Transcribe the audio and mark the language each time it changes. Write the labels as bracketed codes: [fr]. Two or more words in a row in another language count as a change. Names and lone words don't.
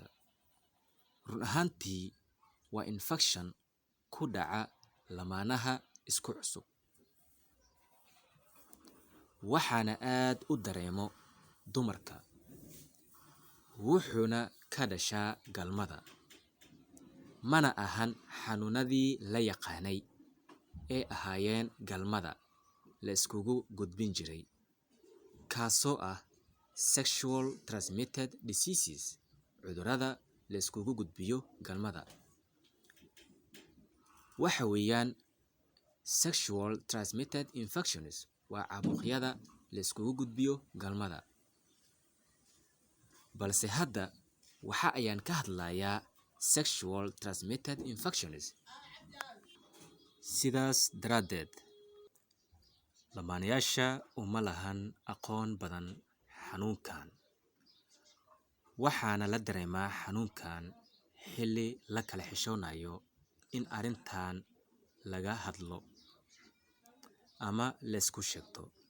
[so] run ahaantii waa infekshan ku dhaca lamaanaha isku cusub, waxaana aad u dareemo dumarka, wuxuuna ka dhashaa galmada. mana ahan xanuunadii la yaqaanay ee ahaayeen galmada la iskugu gudbin jiray, kaasoo ah [en] sexual transmitted diseases, [so] cudurrada la iskugu gudbiyo galmada. waxa weeyaan [en] sexual transmitted infections [so] waa caabuqyada la iskugu gudbiyo galmada. balse hadda waxa ayaan ka hadlayaa [en] sexual transmitted infections. [so] sidaas daraaddeed lamaanayaasha uma lahan aqoon badan xanuunkan, waxaana la dareemaa xanuunkan xilli la kala xishoonayo in arrintan laga hadlo ama laysku sheegto.